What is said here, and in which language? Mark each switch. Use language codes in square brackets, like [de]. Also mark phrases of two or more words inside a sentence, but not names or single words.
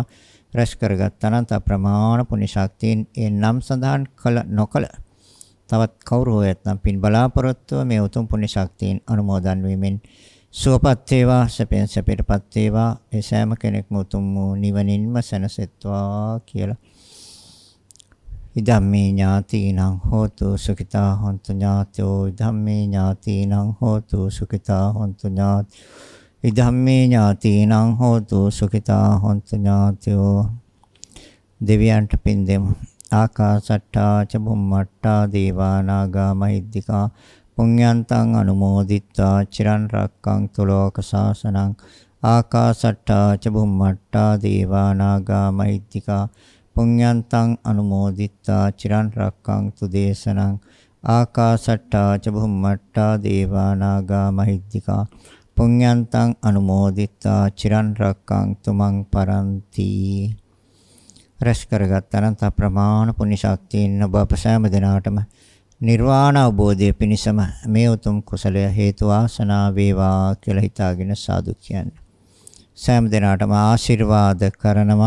[si] රැස් කරගත් අනන්ත ප්‍රමාණ පුණ්‍ය ශක්තියින් ඒ නම් සඳහන් කළ නොකළ තවත් කවුරු හෝ ඇතනම් පින් බලාපොරොත්තුව මේ උතුම් පුණ්‍ය ශක්තියින් අනුමෝදන් වීමෙන් සුවපත් වේවා, සැපෙන් සැපයටපත් වේවා. ඒ සෑම කෙනෙක්ම උතුම් වූ නිවනින්ම සැනසෙත්වා කියලා [pi] ඉදම්මේ ඥාතිනං හෝතු සුඛිතා හොන්තු ඥාතයෝ ඉදම්මේ ඥාතිනං හෝතු සුඛිතා හොන්තු ඥාතයෝ ඉදම්මේ ඥාතිනං හෝතු සුඛිතා හොන්තු ඥාතයෝ. [si] දෙවියන්ට පින් දෙමු. [pi] ආකාසට්ටා ච බුම්මට්ටා දේවා නාග මහිද්దికා පුඤ්ඤන්තං අනුමෝදිත්වා චිරන් රැක්කන්තු ලෝක සාසනං. ආකාසට්ටා ච බුම්මට්ටා දේවා නාග මහිද්దికා පුඤ්ඤන්තං අනුමෝදිත්වා චිරන් රැක්කන්තු දේශනං. ආකාසට්ටා ච බුම්මට්ටා දේවා නාග මහිද්దికා පුඤ්ඤන්තං අනුමෝදිත්වා චිරන් රැක්කන්තු මං පරන්ති. [si] රැස් කරගත් අනන්ත ප්‍රමාණ පුණ්‍ය ශක්තියින් ඔබ අප සෑම දිනාටම නිර්වාණ අවබෝධය පිණිසම මේ උතුම් කුසලය හේතු වාසනා වේවා කියලා හිතාගෙන සාදු කියන්නේ. සෑම දිනාටම ආශිර්වාද කරනවා.